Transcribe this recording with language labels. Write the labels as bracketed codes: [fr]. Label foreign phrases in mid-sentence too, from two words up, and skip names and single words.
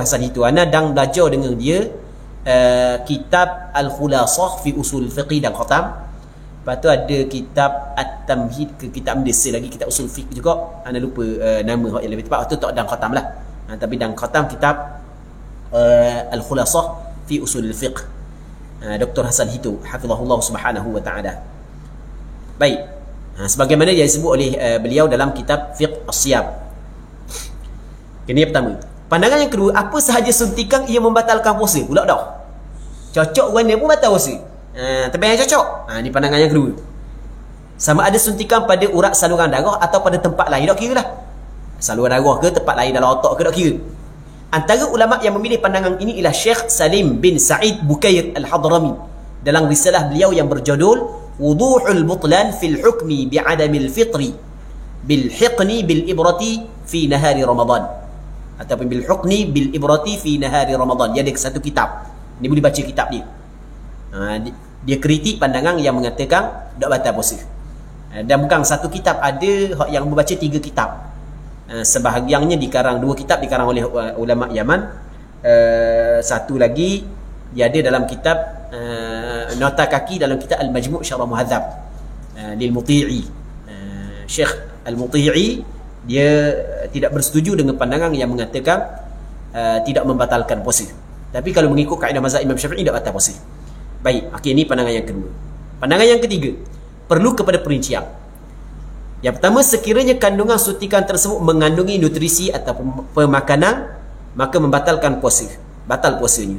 [ms] Hasan Hito. Ana dan belajar dengan dia kitab Al-Khulasah fi Usul Fiqh dan khatam. Lepas tu ada kitab At-Tamhid ke kitab Mendesa lagi, kitab Usul Fiqh juga. Ana lupa nama yang lebih tepat. Tu tak dan khatam lah. Tapi dan khatam kitab Al-Khulasah fi Usul Fiqh, Dr. Hasan Hito, [ar] hafizahullah subhanahu wa ta'ala. [ms] Baik, sebagaimana yang disebut oleh beliau dalam kitab Fiqh As-Siyam. Ini yang pertama. Pandangan yang kedua, apa sahaja suntikan ia membatalkan puasa pula dah. Cocok warna pun batal puasa. Tapi yang cocok. Ni pandangan yang kedua. Sama ada suntikan pada urat saluran darah atau pada tempat lain, tak kira lah. Saluran darah ke, tempat lain dalam otak ke, tak kira. Antara ulama yang memilih pandangan ini ialah Syekh Salim bin Sa'id Bukair Al-Hadrami dalam risalah beliau yang berjudul Wuduhul Butlan fil Hukmi bi'adamil Fitri bil Hiqni bil Ibrati fi Nahari Ramadan, ataupun bil Hukni bil Ibrati fi Nahari Ramadan. Dia ada satu kitab. Ni boleh baca kitab dia. Dia kritik pandangan yang mengatakan tak batal puasa. Dan bukan satu kitab, ada yang membaca 3 kitab. Sebahagiannya dikarang, 2 kitab dikarang oleh ulama Yaman. Satu lagi dia ada dalam kitab nota kaki dalam kitab Al-Majmu' Syarah Muhadzab lil Muti'i. Syekh Al-Muti'i dia tidak bersetuju dengan pandangan yang mengatakan tidak membatalkan puasa. Tapi kalau mengikut kaedah mazhab Imam Syafi'i tak batal puasa. Baik, okey, ini pandangan yang kedua. Pandangan yang ketiga, perlu kepada perincian. Yang pertama, sekiranya kandungan suntikan tersebut mengandungi nutrisi ataupun pemakanan, maka membatalkan puasa, batal puasanya.